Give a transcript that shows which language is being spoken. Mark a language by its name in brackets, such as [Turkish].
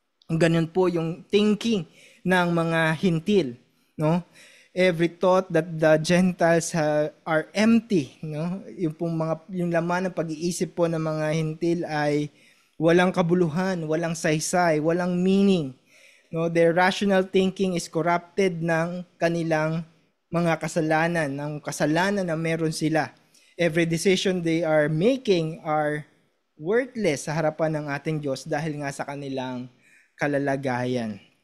[Filipino] Ganun po yung thinking ng mga hintil. No? [English] Every thought that the Gentiles are empty. No? [Filipino] Yung laman ng pag-iisip po ng mga hintil ay walang kabuluhan, walang saysay, walang meaning. [English] No, their rational thinking is corrupted [Filipino] ng kanilang mga kasalanan, ng kasalanan na meron sila. [English] Every decision they are making are worthless [Filipino] sa harapan ng ating Diyos dahil nga sa kanilang kalalagayan.